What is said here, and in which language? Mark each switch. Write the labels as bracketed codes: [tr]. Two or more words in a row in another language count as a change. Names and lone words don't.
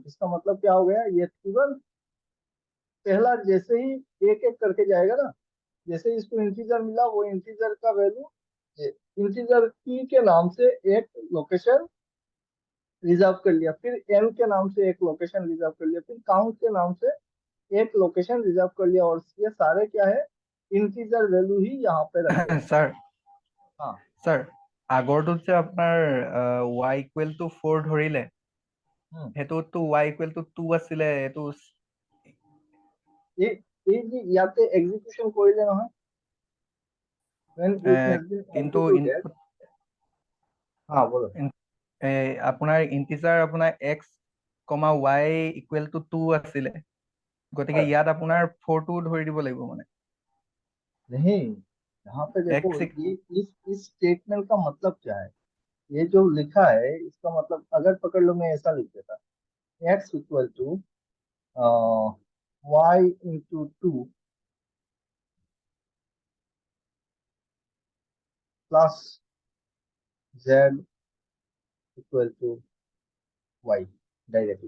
[hi] इसका मतलब क्या हो गया, ये तुरंत पहला जैसे ही एक एक करके जाएगा ना, जैसे ही इसको इंटीजर मिला वो इंटीजर का वैल्यू इंटीजर की के नाम से एक [en] location reserve [hi] कर लिया, फिर एन के नाम से एक [en] location reserve [hi] कर लिया, फिर काउंट के नाम से एक [en] location reserve [hi] कर लिया, और ये सारे क्या है, [en] integer value [hi] ही यहाँ पे रखेगा। [as] স্যার [hi] हाँ। [as] স্যার আগৰটোত যে আপোনাৰ y [en] equal to [as] 4 ধৰিলে, [hi] हम्म। [as] সেইটোতো y [en] equal to [as] 2 আছিলে, এইটো এই যে ইয়াতে এক্সিকিউশন কৰিলে নহয়, [en] when it has been [as] কিন্তু [en] executed। [as] ইনপুট [hi] हाँ बोलो। [as] আপোনাৰ ইন্টিজাৰ আপোনাৰ x, y [en] equal to [as] 2 আছিলে, গতিকে [hi] हाँ, [as] ইয়াত আপোনাৰ 4 টো ধৰি দিব লাগিব মানে [hi] नहीं, यहाँ पे देखो x। ये इस स्टेटमेंट का मतलब क्या है। ये जो लिखा है इसका मतलब अगर पकड़ लो, मैं ऐसा लिख देता, [en] x equal to y/2 plus z equal to y, directly.